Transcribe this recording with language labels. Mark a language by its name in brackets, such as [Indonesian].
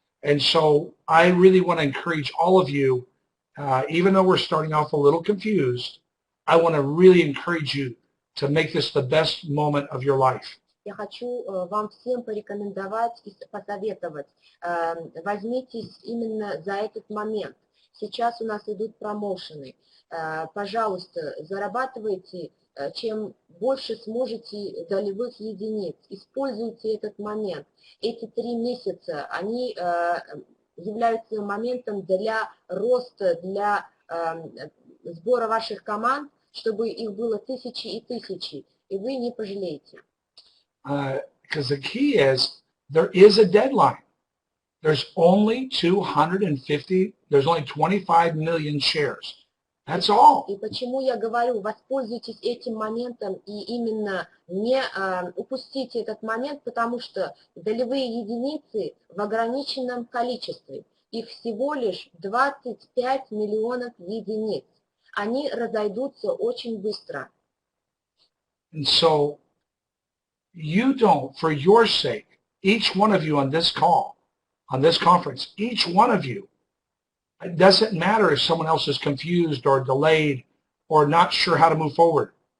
[English] And so I really want to encourage all of you, even though we're starting off a little confused, I want to really encourage you to make this the best moment of your life. [Russian] Я хочу вам всем порекомендовать и посоветовать. Возьмитесь именно за этот момент. Сейчас у нас идут промоушены. Пожалуйста, зарабатывайте, чем больше сможете долевых единиц. Используйте этот момент. Эти 3 месяца, они являются моментом для роста, для сбора ваших команд, чтобы их было тысячи и тысячи, и вы не пожалеете. [English] Because the key is there is a deadline. There's only 25 million shares. That's all. [Russian] И почему я говорю, воспользуйтесь этим моментом и именно не упустите этот момент, потому что долевые единицы в ограниченном количестве. Их всего лишь 25 миллионов единиц. Они разойдутся очень быстро. [English] And so you don't, for your sake, each one of you on this call, on this conference, each one of you, it doesn't matter if someone else is confused or delayed or not sure how to move forward.